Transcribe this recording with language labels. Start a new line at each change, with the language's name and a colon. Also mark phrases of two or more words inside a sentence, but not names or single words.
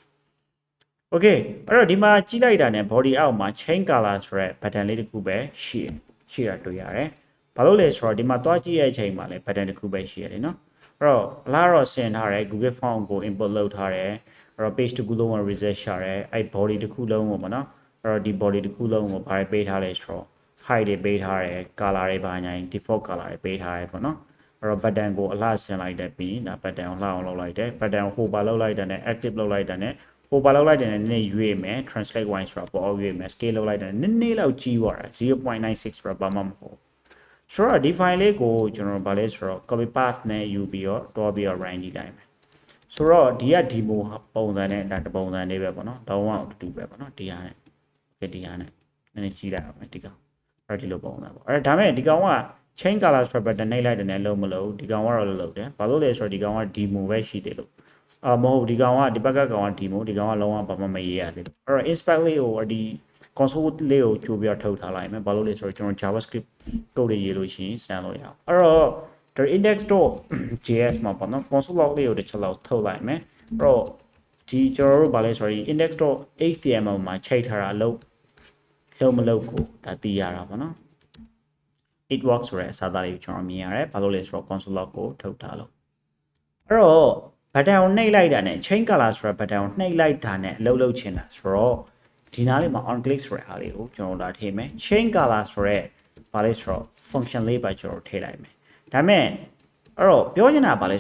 Burmese: okay အဲ့တော့ဒီမှာကြည့်လိုက်တာနဲ့ body အောက်မှာ
English: chain color
Burmese: ဆိုတဲ့ button လေးတစ်ခုပဲရှိတာတွေ့ရတယ်ဘာလို့လဲဆိုတော့ဒီမှာတွားကြည့်ရဲ့အချိန်မှာလည်း button တစ်ခုပဲရှိရတယ်နော်အဲ့တော့လာတော့ဆင်ထားတယ် Google Form ကို import လုပ်ထားတယ်အဲ့တော့ page တစ်ခုလုံးကို reset ရှာတယ်အဲ့ body တစ်ခုလုံးကိုပေါ့နော်အဲ့တော့ဒီ body တစ်ခုလုံးကိုဘာပေးထားလဲ ဆိုတော့ height တွေပေးထားတယ် color တွေဘာညာ
English: default color
Burmese: တွေပေးထားတယ်ပေါ့နော်အဲ့တော့ button ကိုအလှဆင်လိုက်တဲ့ပြီးဒါ button ကိုလှအောင်လုပ်လိုက်တယ် button ကို hover လုပ်လိုက်တဲ့နဲ့ active လုပ်လိုက်တဲ့နဲ့ hover လုပ်လိုက်တဲ့နဲ့နည်းနည်းရွေ့မယ်
English: translate wise
Burmese: ဆိုတာပေါ်အောင်ရွေ့မယ် scale လုပ်လိုက်တဲ့ နည်းနည်းလောက်ကြီးသွားတာ 0.96 ဆိုတာဘာမှမဟုတ်ဆိုတော့ဒီ file လေးကိုကျွန်တော်ဗာလဲဆိုတော့
English: copy path
Burmese: နဲ့ယူပြီးတော့တွားပြီးတော့ run ကြည့်လိုက်မယ်ဆိုတော့ဒီက demo ပုံစံနဲ့ဒါတပုံ စံလေးပဲပေါ့နော်တောင်းအောင်တူပဲပေါ့နော်ဒီဟာနဲ့ okay ဒီဟာနဲ့နည်းနည်းကြီးလိုက်အောင်ဒီကောင်အဲ့ဒီလိုပုံစံပေါ့အဲ့ဒါမဲ့ဒီကောင်က
English: chain color swap button
Burmese: နှိပ်လိုက်တယ်နဲ့လုံးမလို့ဒီကောင်ကတော့လုံးတယ်ဘာလို့လဲဆိုတော့ဒီကောင်က demo ပဲရှိသေးလို့မဟုတ်ဒီကောင်ကဒီဘက်ကကောင်က demo ဒီကောင်ကလုံးဝဘာမှမရေးရသေးဘူးအဲ့တော့ inspect လေးကိုဒီ console လေးကိုကြိုးပြီးထုတ်ထားလိုက်မယ်ဘာလို့လဲဆိုတော့ကျွန်တော်
English: JavaScript code
Burmese: တွေရေးလို့ရှိရင်စမ်းလို့ရအောင်အဲ့တော့ဒီ index.js မှာပေါ့နော်
English: console log
Burmese: လေးကိုတစ်ချက်လောက်ထုတ်လိုက်မယ်အဲ့တော့ဒီကျွန်တော်တို့ဗာလဲဆိုတော့ index.html မှာချိန်ထားတာလုံးမလုံးကိုဒါသိရတာပေါ့နော်
English: it works
Burmese: ဆိုတဲ့အစားအသောက်လေးကိုကျွန်တော်မြင်ရတယ်ဘာလို့လဲဆိုတော့
English: console log
Burmese: ကိုထုတ်ထားလို့အဲ့တော့ button ကိုနှိပ်လိုက်တာနဲ့
English: chain color
Burmese: ဆိုတဲ့ button ကိုနှိပ်လိုက်တာနဲ့အလုပ်လုပ်ချင်တာဆိုတော့ဒီ နားလေးမှာ
English: on click
Burmese: ဆိုတဲ့အားလေးကိုကျွန်တော်လာထည့်မယ်
English: chain color
Burmese: ဆိုတဲ့ဘာလဲဆိုတော့ function လေးပါကျွန်တော်ထည့်လိုက်မယ်ဒါမဲ့အဲ့တော့ပြောချင်တာဘာလဲ